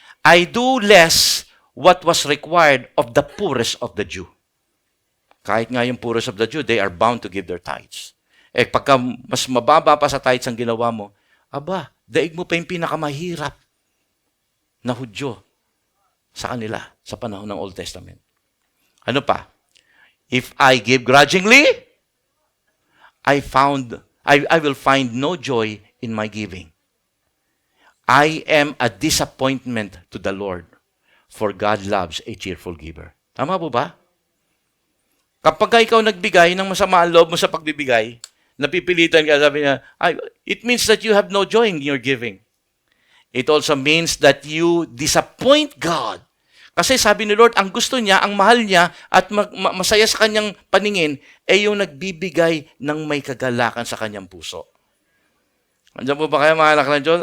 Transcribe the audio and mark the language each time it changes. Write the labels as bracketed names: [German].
[English] I do less what was required of the poorest of the Jew. [Filipino] Kahit nga yung [English] poorest of the Jew, they are bound to give their tithes. [Filipino] Pagka mas mababa pa sa tithes ang ginawa mo, daig mo pa yung pinakamahirap na Hudyo sa kanila sa panahon ng Old Testament. Ano pa? [English] If I give grudgingly, I will find no joy in my giving. I am a disappointment to the Lord, for God loves a cheerful giver. [Filipino] Tama po ba? Kapag ikaw nagbigay ng masama ang loob mo sa pagbibigay, napipilitan ka, sabi niya, [English] it means that you have no joy in your giving. It also means that you disappoint God. [Filipino] Kasi sabi ni Lord, ang gusto niya, ang mahal niya, at masaya sa kanyang paningin, ay yung nagbibigay ng may kagalakan sa kanyang puso. Andiyan po ba kayo mga anak ng Diyos?